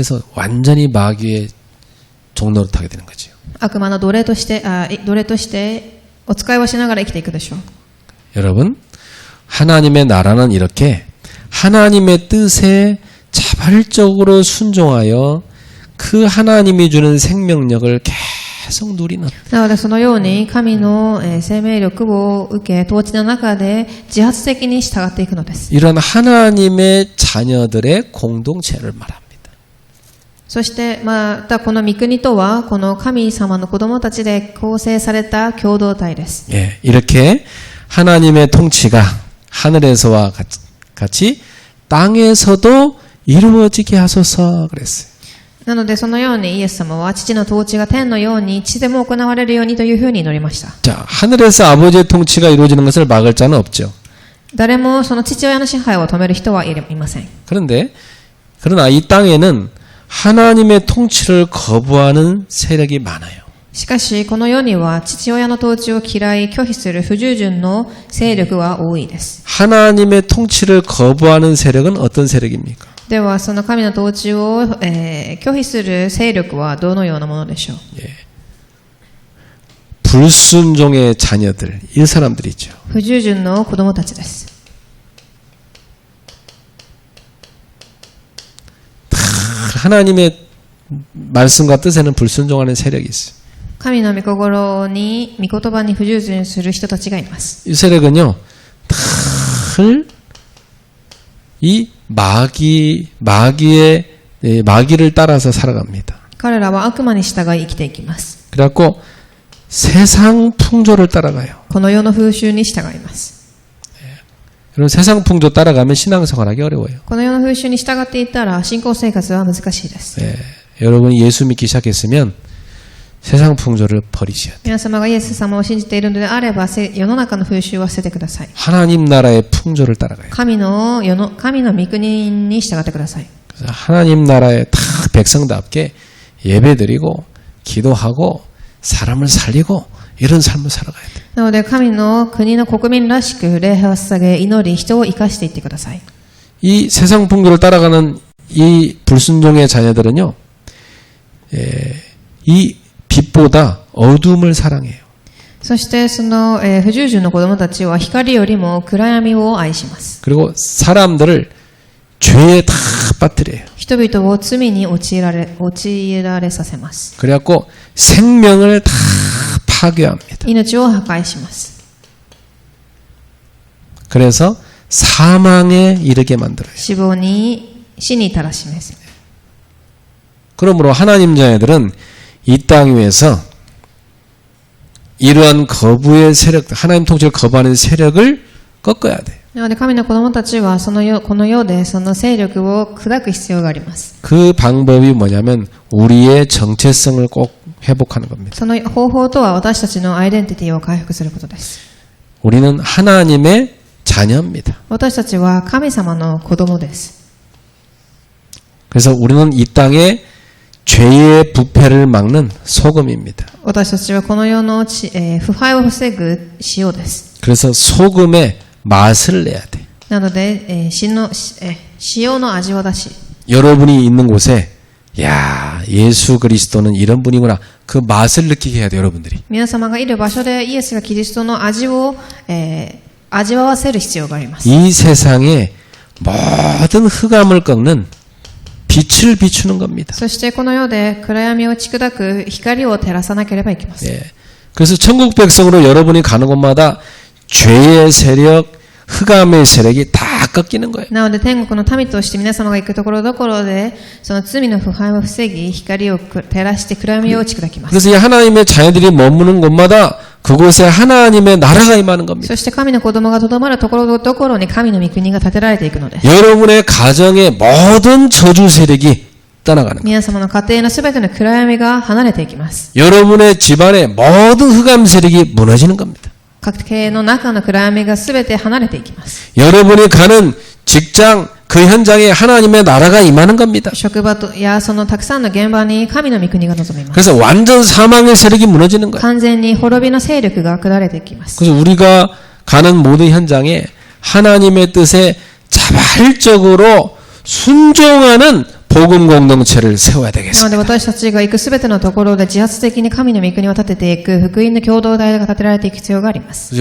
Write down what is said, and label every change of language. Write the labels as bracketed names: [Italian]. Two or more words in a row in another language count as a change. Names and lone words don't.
[Korean] 그래서 완전히 마귀의 종노릇하게 되는 거죠. [Japanese] 悪魔の奴隷として、お使いをしながら生きていくでしょう。 [Korean] 여러분, 하나님의 나라는 이렇게 하나님의 뜻에 자발적으로 순종하여 그 하나님이 주는 생명력을 계속 누리는. [Japanese] なので、そのように神の生命力を受け、統治の中で自発的に従っていくのです。 [Korean] 이런 하나님의 자녀들의 공동체를 말합니다. [Japanese] そして、またこの御国とは、この神様の子供たちで構成された共同体です。 [Korean] 예, 이렇게 하나님의 통치가 하늘에서와 같이 땅에서도 이루어지게 하소서 그랬어요. [Japanese] なので、そのようにイエス様は父の統治が天のように地でも行われるようにというふうに祈りました。 [Korean] 자, 하늘에서 아버지의 통치가 이루어지는 것을 막을 자는 없죠. [Japanese] 誰もその父親の支配を止める人はいません。 [Korean] 그러나 이 땅에는 하나님의 통치를 거부하는 세력이 많아요. [Japanese] しかし、この世には父親の統治を嫌い、拒否する不従順の勢力は多いです。 [Korean] 하나님의 통치를 거부하는 세력은 어떤 세력입니까? [Japanese] では、その神の統治を、拒否する勢力はどのようなものでしょう？ [Korean] 예. 불순종의 자녀들, 이 사람들이 있죠. [Japanese] 不従順の子供たちです。 [Korean] 하나님의 말씀과 뜻에는 불순종하는 세력이 있어요. [Japanese] 神の御心に、御言葉に不従順する人たちがいます。 [Korean] 이 세력은요, 늘 이 마귀를 따라서 살아갑니다. [Japanese] 彼らは悪魔に従い生きていきます。 [Korean] 그래갖고 세상 풍조를 따라가요. [Japanese] この世の風習に従います。 [Korean] 여러분 세상 풍조 따라가면 신앙생활하기 어려워요. [Japanese] この世の風習に従っていったら信仰生活は難しいです。 [Korean] 여러분이 예수 믿기 시작했으면 세상 풍조를 버리셔야 돼요. [Japanese] 皆様がイエス様を信じているのであれば、世の中の風習は捨ててください。 [Korean] 하나님 나라의 풍조를 따라가요. [Japanese] 神の御国に従ってください。 [Korean] 그래서 하나님 나라의 다 백성답게 예배드리고 기도하고 사람을 살리고 이런 삶을 살아가야 돼요. [Japanese] なので神の国の国民らしく礼拝を捧げ、祈り、人を生かしていってください。 [Korean] 이 세상 풍조를 따라가는 이 불순종의 자녀들은요, 이 빛보다 어둠을 사랑해요. [Japanese] そしてその、不従順の子供たちは光よりも暗闇を愛します。 [Korean] 그리고 사람들을 죄에 다 빠뜨려요. [Japanese] 人々を罪に陥られさせます。 [Korean] 그래갖고 생명을 다 파괴합니다. [Japanese] 命を破壊します。 [Korean] 그래서 사망에 이르게 만들어요. [Japanese] 死に至らしめす。 [Korean] 그러므로 하나님 자녀들은 이 땅 위에서 이러한 거부의 세력, 하나님 통치를 거부하는 세력을 꺾어야 돼요. [Japanese] なので神の子供たちはこの世でその勢力を砕く必要があります。 [Korean] 그 방법이 뭐냐면 우리의 정체성을 꼭 회복하는 겁니다. [Japanese] その方法とは私たちのアイデンティティを回復することです。 [Korean] 우리는 하나님의 자녀입니다. [Japanese] 私たちは神様の子供です。 [Korean] 그래서 우리는 이 땅에 죄의 부패를 막는 소금입니다. [Japanese] 私たちはこの世の腐敗を防ぐ塩です。 [Korean] 그래서 소금의 맛을 내야 돼. [Japanese] なので、塩の味を出し、 [Korean] 여러분이 있는 곳에 야, 예수 그리스도는 이런 분이구나. 그 맛을 느끼게 해야 돼, 여러분들이. [Japanese] 皆様がいる場所でイエスがキリストの味を、味わわせる必要があります。 [Korean] 이 세상에 모든 흑암을 꺾는 빛을 비추는 겁니다. [Japanese] そしてこの世で暗闇を打ち砕く光を照らさなければいけません。 [Korean] 그래서 천국 백성으로 여러분이 가는 곳마다 죄의 세력, 흑암의 세력이 다 꺾이는 거예요. [Japanese] なので天国の民として皆様が行くところどころでその罪の腐敗を防ぎ光を照らして暗闇を打ち砕きます。 [Korean] 그래서 이 하나님의 자녀들이 머무는 곳마다 그곳에 하나님의 나라가 임하는 겁니다. [Japanese] そして神の子供がとどまるところどころに神の御国が建てられていくのです。 [Korean] 여러분의 가정의 모든 저주 세력이 떠나가는 거예요. [Japanese] 皆様の家庭のすべての暗闇が離れていきます。 [Korean] 여러분의 집안의 모든 흑암 세력이 무너지는 겁니다. [Japanese] 家庭の中の暗闇がすべて離れていきます。 [Korean] 여러분이 가는 직장, 그 현장에 하나님의 나라가 임하는 겁니다. [Japanese] 職場やそのたくさんの現場に神の御国が臨みます。 [Korean] 그래서 완전 사망의 세력이 무너지는 거예요. [Japanese] 完全に滅びの勢力が下れていきます。 [Korean] 그래서 우리가 가는 모든 현장에 하나님의 뜻에 자발적으로 순종하는 복음 공동체를 세워야 [Japanese] なの [Korean] 되겠습니다. [Japanese] で私たちが行くすべてのところで自発的に神の御国を立てていく福音の共同体が立てられていく必要があります。